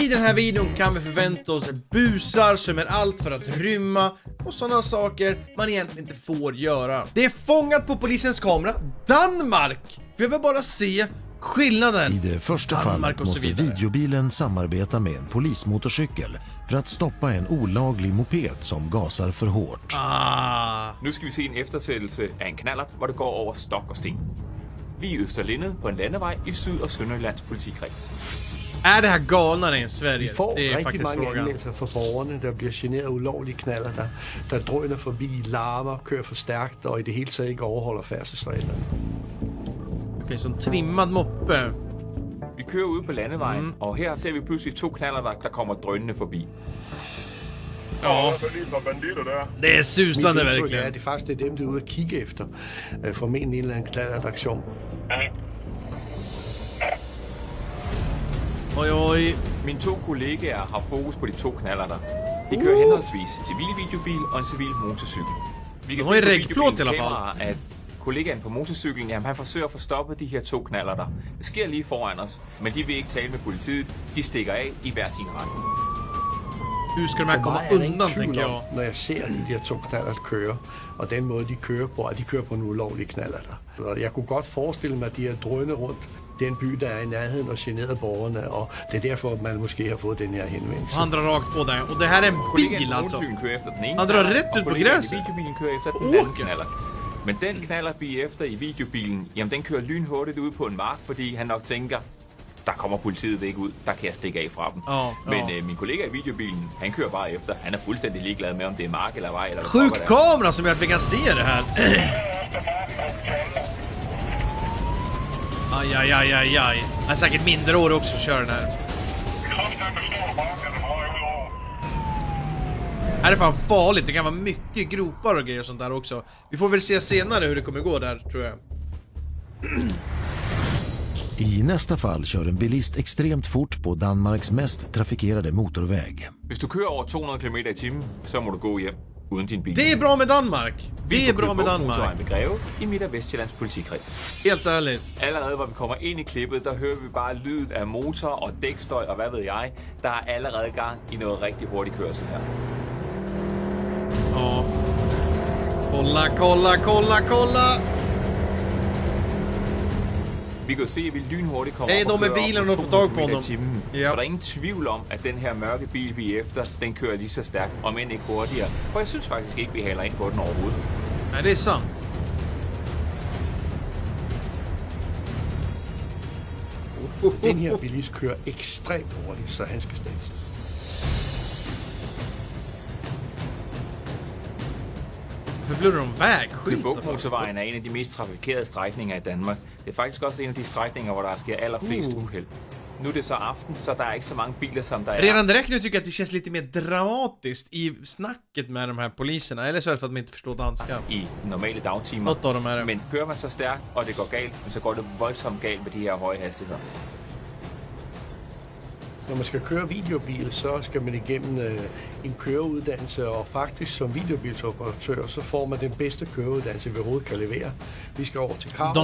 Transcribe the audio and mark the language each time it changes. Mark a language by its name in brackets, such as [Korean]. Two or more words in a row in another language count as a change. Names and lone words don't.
[Swedish] den här videon kan vi förvänta oss busar som är allt för att rymma och sådana saker man egentligen inte får göra. Det är fångat på polisens kamera. Danmark! Vi vill bara se skillnaden. I det första fallet måste videobilen samarbeta med en polismotorcykel för att stoppa en olaglig moped som gasar för hårt. [Danish] Nu ska vi se en eftersættelse af en knallert, hvor det går over stok og sten. Vi er i Østerlindet på en landevej i Syd- og Sønderjyllands politikreds. [Swedish] Är det här galnare än Sverige? får Det är [Danish] rigtig [Swedish] faktiskt [Danish] mange [Swedish] frågan. [Danish] anmeldelser fra borgerne, der bliver generet ulovlige knaller, der drøner forbi, larmer, kører for stærkt og i det hele taget ikke overholder færdselsreglerne. [Swedish] Okej, så en trimmad moppe. [Danish] Vi kører ude på landevejen, og her ser vi pludselig to knallerter, der kommer drønende forbi. [Swedish] Ja, det är susande [Danish] Mit indtryk er, [Swedish] verkligen. [Danish] at det faktisk er dem, der er ude at kigge efter, formentlig en eller anden knallertaktion. Oj, oj. Mine to kollegaer har fokus på de to knallerter. De kører henholdsvis en civil videobil og en civil motorcykel. Vi kan De har se på rækkeplåt videobilens i hvert fald. kamera, at kollegaen på motorcyklen, jamen, han forsøger at få stoppet de her to knallerter. Det sker lige foran os, men de vil ikke tale med politiet. De stikker af i hver sin retning. [Swedish] Hur ska de här [Danish] For [Swedish] komma [Danish] mig er der [Swedish] undan, [Danish] ingen tvivl [Swedish] tänker [Danish] om, [Swedish] jag. [Danish] når jeg ser de her to knallert køre, og den måde, de kører på, at de kører på en ulovlig knallerter. Så jeg kunne godt forestille mig, at de her drøne rundt den by, der er i nærheden og generede borgerne, og det er derfor, at man måske har fået den her henvendelse. [Swedish] Han drar rakt på det. Och det här är en [Danish] Kollegaen [Swedish] bil [Danish] på [Swedish] alltså. [Danish] motorcyklen kører efter den ene [Swedish] Han drar [Danish] knallert, [Swedish] rätt ut [Danish] og [Swedish] på [Danish] kollegaen [Swedish] græsset. [Danish] i videobilen kører efter den [Swedish] Åker. [Danish] anden knallert. Men den knallert, vi er efter i videobilen, jamen den kører lynhurtigt ud på en mark, fordi han nok tænker, der kommer politiet ikke ud, der kan jeg stikke af fra dem. Men min kollega i videobilen, han kører bare efter. Han er fuldstændig ligeglad med, om det er mark eller vej. [Swedish] Eller Sjuk kamera som gör att vi kan se det här. Aj, aj, aj, aj, aj. Han är säkert mindre år också att köra den här. Här är fan farligt. Det kan vara mycket gropar och grejer och sånt där också. Vi får väl se senare hur det kommer gå där, tror jag. I nästa fall kör en bilist extremt fort på Danmarks mest trafikerade motorväg. [Danish] Hvis du kører over 200 km i timen, så må du gå hjem uden din bil. [Swedish] Det är bra med Danmark. Det är bra med Danmark. [Danish] Ved Greve i Midt- og Vestjyllands politikreds. [Swedish] Helt ärligt. [Danish] Allerede hvor vi kommer ind i klippet, der hører vi bare lydet af motor og dækstøj og hvad ved jeg. Der er allerede gang i noget rigtig hurtig kørsel her. Ja. [Swedish] Kolla, kolla, kolla, kolla. [Danish] Vi kan jo se, at vi lynhurtigt kommer [Swedish] Hey, [Danish] op og [Swedish] de med [Danish] kører [Swedish] bilen [Danish] op [Swedish] og [Danish] på [Swedish] få tag [Danish] 200 [Swedish] på [Danish] km i [Swedish] dem. [Danish] timen. Ja. Og der er ingen tvivl om, at den her mørke bil, vi er efter, den kører lige så stærkt, om end ikke hurtigere. For jeg synes faktisk ikke, vi haler ind på den overhovedet. [Swedish] Nej, det är sant. [Danish] Den her bilist kører ekstremt hurtigt, så han skal standses. [Swedish] För blir de vägskylt? [Danish] Motorvejen er en af de mest trafikerede strækninger i Danmark. Det er faktisk også en af de strækninger, hvor der sker allerflest uheld. Nu er det så aften, så der er ikke så mange biler, som der er. [Swedish] Redan direkt nu tycker jag att det känns lite mer dramatiskt i snacket med de här poliserna. Eller så är det för att de inte förstår danska. [Danish] I normale dagtimer. [Swedish] Något av dem är det. [Danish] Men kører man så stærkt, og det går galt, så går det voldsomt galt med de her høje hastigheder. Når man skal køre videobil, så skal man igennem en køreuddannelse, og faktisk som videobilsoperatør, så får man den bedste køreuddannelse, vi overhovedet kan levere. Vi skal over til Karup.